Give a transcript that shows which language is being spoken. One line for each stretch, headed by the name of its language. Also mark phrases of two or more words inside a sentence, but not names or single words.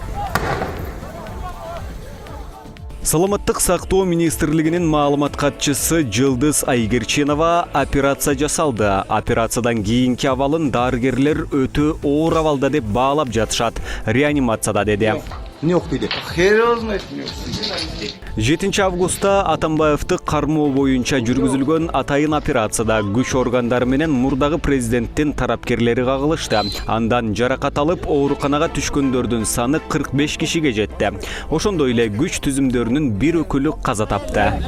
Kyrgyz: Саламаттык сактоо министрлигинин маалымат катчысы Жылдыз Айгерчинова операция жасалды. Операциядан кийинки абалын дарыгерлер өтө оор абалда деп баалап жатышат. Реанимацияда деди. Не окуйду.
Russian: Хер знает.
Kyrgyz: 7 августта Атамбаевди кармоо боюнча жүргүзүлгөн атайын операцияда күч органдары менен мурдагы президенттин тарапкерлери кагылышты. Андан жаракат алып, ооруканага түшкөндөрдүн саны 45 кишиге жетти. Ошондой эле күч түзүмдөрүнүн бир өкүлү каза тапты.